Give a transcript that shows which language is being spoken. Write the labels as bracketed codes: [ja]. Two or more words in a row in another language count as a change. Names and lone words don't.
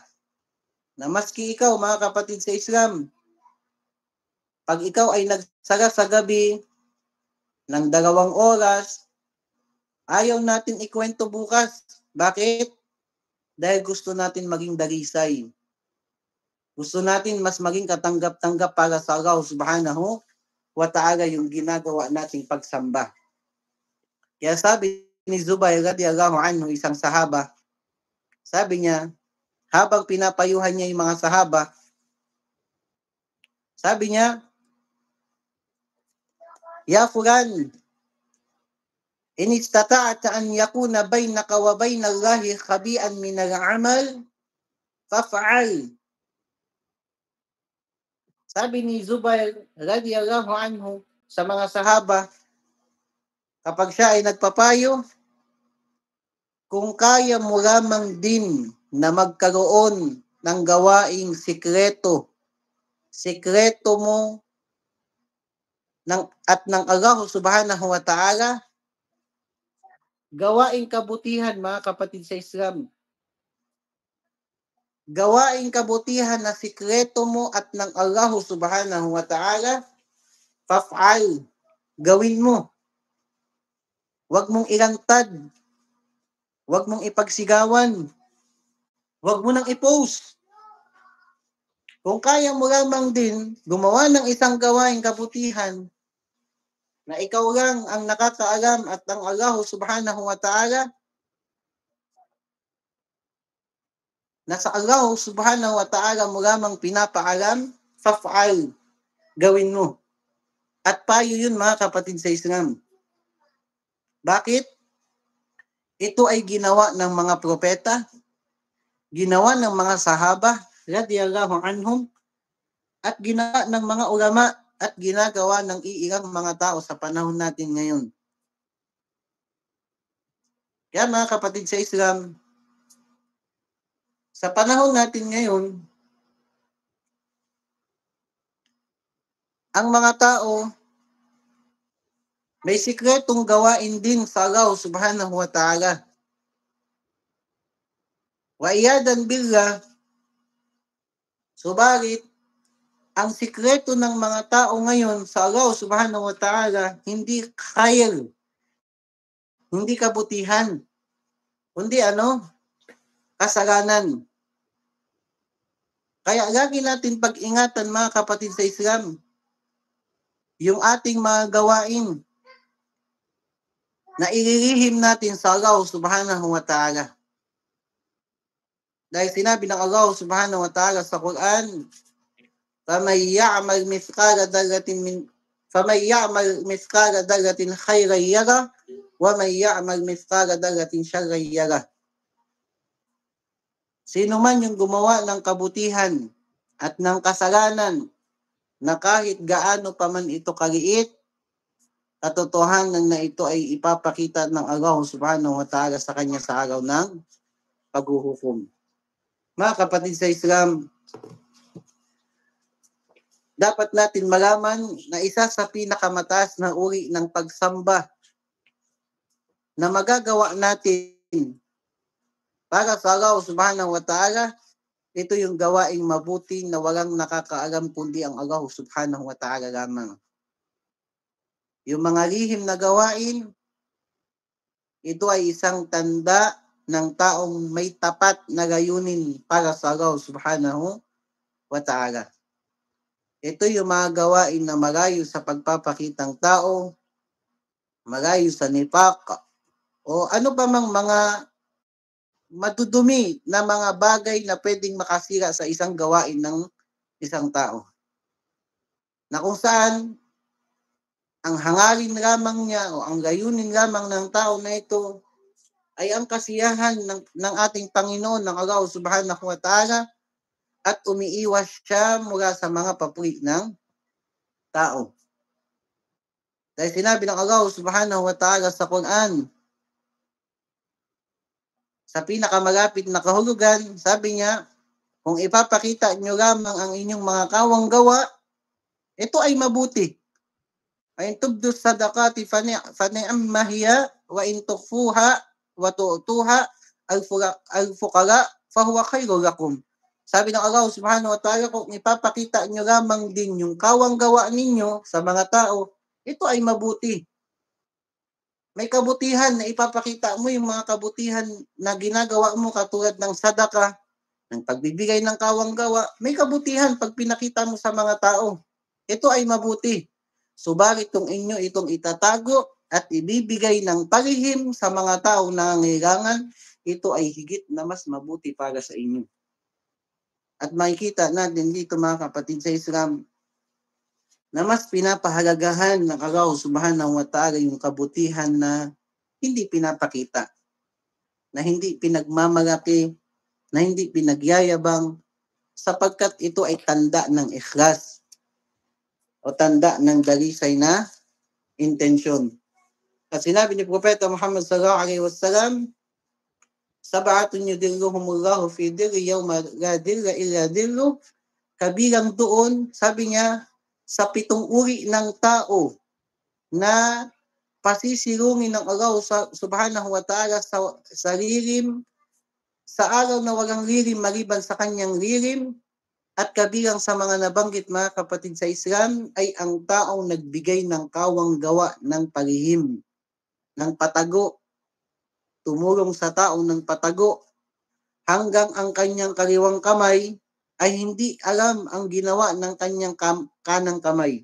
[tl] Na maski ikaw mga kapatid sa Islam, pag ikaw ay nagsara sa gabi ng 2 oras, ayaw natin ikwento bukas. Bakit? Dahil gusto natin maging dalisay. Gusto natin mas maging katanggap-tanggap para sa Allah [ar] سبحانه وتعالى [tl] yung ginagawa nating pagsamba. Kaya sabi ni Zubair [ar] رضي الله عنه, [tl] isang sahaba, sabi niya, habang pinapayuhan niya yung mga sahaba, sabi niya, [ar] يا فلان إن استطعت أن يكون بينك وبين الله خبيء من العمل فافعل. [tl] Sabi ni Zubair [ar] رضي الله عنه [tl] sa mga sahaba, kapag siya ay nagpapayo, kung kaya mo lamang din na magkaroon ng gawaing sikreto mo at ng Allah [ar] سبحانه وتعالى, [tl] gawaing kabutihan mga kapatid sa Islam. Gawaing kabutihan na sikreto mo at ng Allah [ar] سبحانه وتعالى, [tl] faf'al, gawin mo. Huwag mong ilantad. Huwag mong ipagsigawan. Huwag mo nang i-post. Kung kaya mo lamang din gumawa ng isang gawaing kabutihan na ikaw lang ang nakakaalam at ang Allah [ar] سبحانه وتعالى, [tl] na sa Allah [ar] سبحانه وتعالى [tl] mo lamang pinapaalam, faf'al, gawin mo. At payo yun mga kapatid sa Islam. Bakit? Ito ay ginawa ng mga propeta, ginawa ng mga sahaba, [ar] رضي الله عنهم, [tl] at ginawa ng mga ulama, at ginagawa ng iilang mga tao sa panahon natin ngayon. Kaya mga kapatid sa Islam, sa panahon natin ngayon, ang mga tao may sikretong gawain din sa Allah [ar] سبحانه وتعالى. والعياذ بالله, [tl] subalit, ang sikreto ng mga tao ngayon sa Allah [ar] سبحانه وتعالى, [tl] hindi khair, hindi kabutihan, kundi kasalanan. Kaya lagi natin pag-ingatan mga kapatid sa Islam, yung ating mga gawain na ililihim natin sa Allah [ar] سبحانه وتعالى. [tl] Dahil sinabi ng Allah [ar] سبحانه وتعالى [tl] sa Quran, [ar] فَمَنْ يَعْمَلْ مِثْقَالَ ذَرَّةٍ فَمَنْ يَعْمَلْ مِثْقَالَ ذَرَّةٍ خَيْرًا يَرَهُ وَمَنْ يَعْمَلْ مِثْقَالَ ذَرَّةٍ شَرًّا يَرَهُ. [tl] Sino man yung gumawa ng kabutihan at ng kasalanan na kahit gaano pa man ito kaliit, katotohanan na ito ay ipapakita ng Allah [ar] سبحانه وتعالى [tl] sa kanya sa araw ng paghuhukom. Mga kapatid sa Islam, dapat natin malaman na isa sa pinakamataas na uri ng pagsamba na magagawa natin para sa Allah [ar] سبحانه وتعالى, [tl] ito yung gawaing mabuti na walang nakakaalam kundi ang Allah [ar] سبحانه وتعالى [tl] lamang. Yung mga lihim na gawain, ito ay isang tanda ng taong may tapat na layunin para sa Allah [ar] سبحانه وتعالى. [tl] Ito yung mga gawain na malayo sa pagpapakitang tao, malayo sa nifaq, o ano pa mang mga madudumi na mga bagay na pwedeng makasira sa isang gawain ng isang tao. Na kung saan ang hangarin lamang niya o ang layunin lamang ng tao na ito ay ang kasiyahan ng ating Panginoon, ng Allah [ar] سبحانه وتعالى, [tl] at umiiwas siya mula sa mga papuri ng tao. Dahil sinabi ng Allah [ar] سبحانه وتعالى [tl] sa Quran, sa pinakamalapit na kahulugan, sabi niya, kung ipapakita niyo lamang ang inyong mga kawang gawa, ito ay mabuti. [ar] وإن تبدوا الصدقات فنعما هي وإن تخفوها وتؤتوها الفقراء فهو خير لكم. [tl] Sabi ng Allah [ar] سبحانه وتعالى, [tl] kung ipapakita niyo lamang din yung kawang gawa ninyo sa mga tao, ito ay mabuti. May kabutihan na ipapakita mo, yung mga kabutihan na ginagawa mo katulad ng sadaka, ng pagbibigay ng kawang gawa, may kabutihan pag pinakita mo sa mga tao. Ito ay mabuti. Subalit kung inyo itong itatago at ibibigay ng palihim sa mga tao na nangangailangan, ito ay higit na mas mabuti para sa inyo. At makikita natin dito mga kapatid sa Islam, na mas pinapahalagahan ng Allah [ar] سبحانه وتعالى [tl] yung kabutihan na hindi pinapakita, na hindi pinagmamalaki, na hindi pinagyayabang, sapagkat ito ay tanda ng ikhlas o tanda ng dalisay na intensyon. At sinabi ni Propeta Muhammad [ar] صلى الله عليه وسلم سبعة يظلهم الله في ظله يوم لا ظل إلا ظله, [tl] kabilang doon, sabi niya, sa 7 uri ng tao na pasisilungin ng Allah [ar] سبحانه وتعالى [tl] sa lilim, sa araw na walang lilim maliban sa kanyang lilim, at kabilang sa mga nabanggit mga kapatid sa Islam ay ang taong nagbigay ng kawang gawa ng palihim, ng patago, tumulong sa taong ng patago, hanggang ang kanyang kaliwang kamay ay hindi alam ang ginawa ng kanyang kanang kamay.